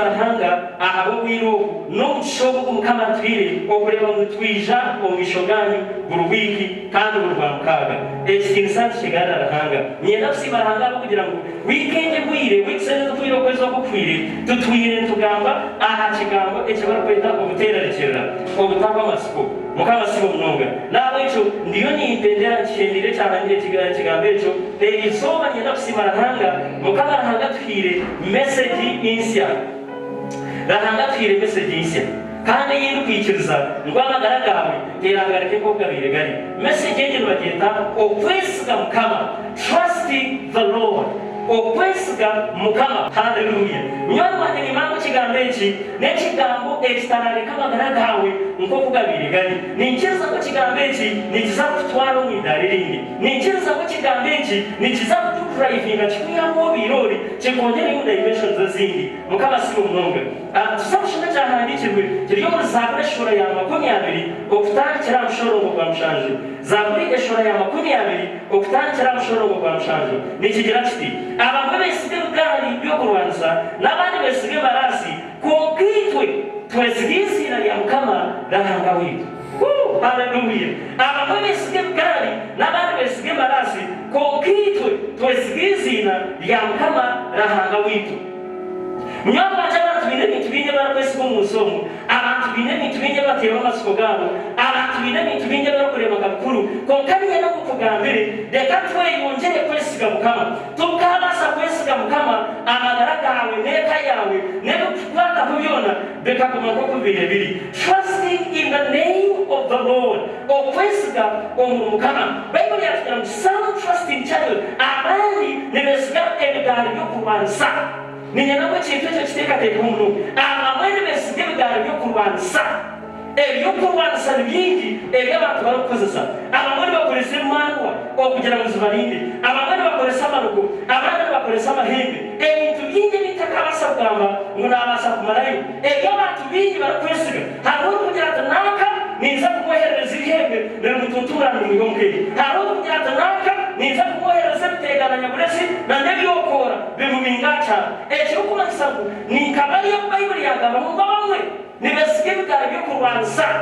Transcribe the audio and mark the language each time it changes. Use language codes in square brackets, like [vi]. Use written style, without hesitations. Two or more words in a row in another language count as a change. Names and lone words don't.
[nyn] rahanga ahaba obwire obu n'omukisha ogu mukama atwire okureba ngu twija omu misho ganyu buri wiiki kandi buri rwa mukaaga ekitiinisa nikigarra rahanga ninyenda kusiima rahanga abo kugira ngu wiiki bwire wiikiseneza twire okwezi okufwire tutwire nitugamba aha kigambo ekibarikweta obuteerarekyerera obutaba amasiko mukama si munonga naabo ekyo ndiyo nimpendera nkishendire kyahangire ekigambo ekyo erizooba ninyenda kusiima rahanga mukama rahanga atwire message insya rahanga atwire message insya kandi yindi kwikiriza ngo amagara gawe terangareke nk'ogabire gari message egi nibagyeta okwesiga mukama [en] trusting the Lord [nyn] okwesiga mukama haleluya nywani wange nimangu kigambo eki n'ekigambo ekitarareka amagara gawe nk'okugabire gari ninkyiriza ko kigambo eki nikiza kutwala omu idaara erindi ninkyiriza ko kigambo eki nikiza kutudrivinga kikuyamba obirori kikongerayo dimensions ezindi mukama si munonga tuza kushoma kyahandikirwe kiri omu Zaaburi eshora ya 20 okutandikira mushorongo gwa mushanju Zaaburi eshora ya 20 okutandikira mushorongo gwa mushanju nikigira kiti abamwe besige ebigaali by'okulwanisa n'abandi besige embarasi konka itwe twesiga izina lya mukama rahanga witu haleluya abamwe besige ebigaali n'abandi besige embarasi konka itwe twesiga izina lya mukama rahanga witu munywani wanje abantu biine ebintu bingi barakwesiga omunsi omu abantu biine ebintu bingi bateeba amasiko gaabo abantu biine ebintu bingi barakurebaga bikuru konka ninyenda kukugambire reka tweyongere kwesiga mukama tukabaasa kwesiga mukama amagara gawe n'eka yawe n'ebikukwataho byona bikaguma nk'okubire biri [en] trusting in the name of the [nyn] Lord okwesiga omu mukama bayibuli yatugira ngu [en] some trust in chariot [nyn] abandi nibesiga ebigaali by'okulwanisa ninyenda ko ekintu ekyo kiteekateeka omuno abamwe nibesiga ebigaali by'okulwanisa ebyokulwanisa ni bingi ebyabantu barikukozesa abamwe nibakozesa emanwa okugira ngu zibalinde abamwe nibakozesa amarugo abandi nibakozesa amahembe ebintu bingi ebitakabaasa kugamba ngu naabaasa kumarayo ebyabantu bingi barikwesiga hariho okugira ati naaka ninza kumwoherereza ibihembe birimutunturana omuyonkeeri hariho okugira ati naaka ninza kumwoherereza ebiteegananya buresi nanebyokoora bimubingakyara ekirikumanyisa ngu ninkabaliyo bayibuli yagamba ngu bamwe nibesiga ebigaali by'okulwanisa